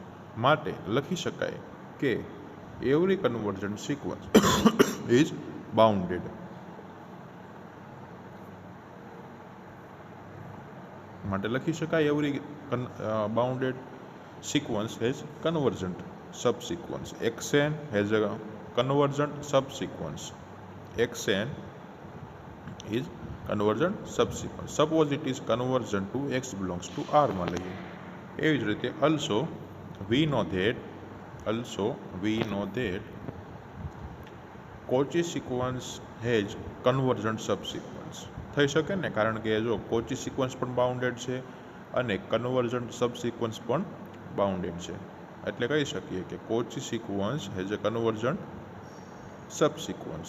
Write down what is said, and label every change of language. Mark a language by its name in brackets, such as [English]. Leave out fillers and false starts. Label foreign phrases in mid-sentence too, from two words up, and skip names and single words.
[Gujarati] માટે લખી શકાય કે [English] every convergent sequence is bounded. [Gujarati] માટે લખી શકાય [English] every bounded sequence has convergent subsequence. XN has a convergent subsequence. XN is convergent subsequence. Suppose it is convergent to X belongs to R [Gujarati] માં લઈએ. એવી જ રીતે [English] also we know that Cauchy sequence has convergent subsequence [Gujarati] થઈ શકે ને, કારણ કે જો [English] Cauchy sequence [Gujarati] પણ બાઉન્ડેડ છે અને [English] convergent subsequence [Gujarati] પણ બાઉન્ડેડ છે, એટલે કહી શકીએ કે [English] Cauchy sequence has a convergent subsequence.